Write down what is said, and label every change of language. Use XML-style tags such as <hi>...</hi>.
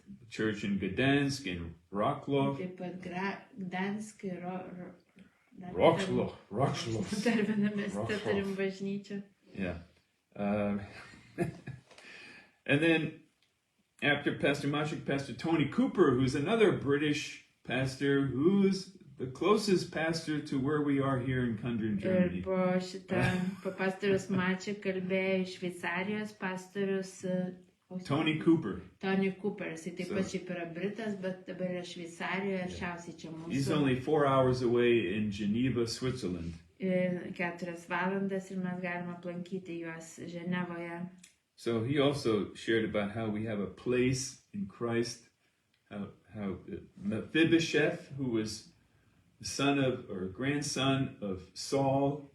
<en>church in Gdansk and Wrocław.</en> <lt>Taip pat Gdansk ir Wrocław. Dar viename mieste turim bažnyčią.</lt> <en>Yeah. And then after Pastor Maciek, Pastor Tony Cooper, who's another British pastor, who's the closest pastor to where we are here in Kundrin, Germany.</en> <lt>Ir po pastorius Maciek kalbėjo iš Šveicarijos pastorius Tony Cooper. Tony Cooper. Jisai taip pat šiaip yra Britas, bet dabar yra Šveicarijoje, arčiausiai čia mūsų.</lt> <en>He's only 4 hours away in Geneva, Switzerland.</en> <lt>4 valandas ir mes galime aplankyti juos Ženevoje.</lt> <en>So he also shared about how we have a place in Christ, how Mephibosheth, who was the son of or grandson of Saul.</en>